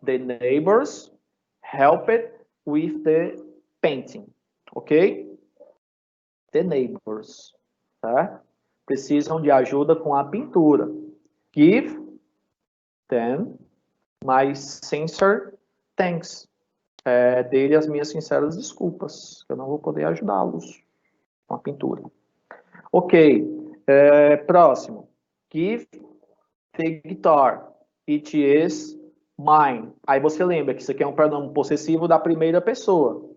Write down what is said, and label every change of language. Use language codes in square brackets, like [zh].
[en] The neighbors helped with the painting. Ok? The neighbors. Tá? [pt] Precisam de ajuda com a pintura. [en] Give them my sincere thanks. [pt] Dele as minhas sinceras desculpas. Eu não vou poder ajudá-los com a pintura. [en] Ok. Próximo. Give the guitar. It is mine. [pt] Aí você lembra que isso aqui é um pronome possessivo da primeira pessoa.